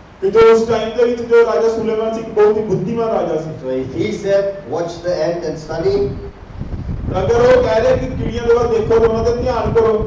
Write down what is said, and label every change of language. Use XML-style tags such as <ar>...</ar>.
<pa>ਕਿ ਜੋ ਉਸ ਟਾਈਮ ਦੇ ਵਿੱਚ ਜੋ ਰਾਜਾ ਸੁਲੇਮਾਨ ਸੀ ਇੱਕ ਬਹੁਤ ਹੀ ਬੁੱਧੀਮਾਨ ਰਾਜਾ ਸੀ।</pa> <en>So if he said, watch the ant and study,</en> <pa>ਅਗਰ ਉਹ ਕਹਿ ਰਿਹਾ ਕਿ ਕੀੜੀਆਂ ਦੇ ਵੱਲ ਦੇਖੋ ਤੇ ਉਹਨਾਂ ਤੇ ਧਿਆਨ ਕਰੋ,</pa>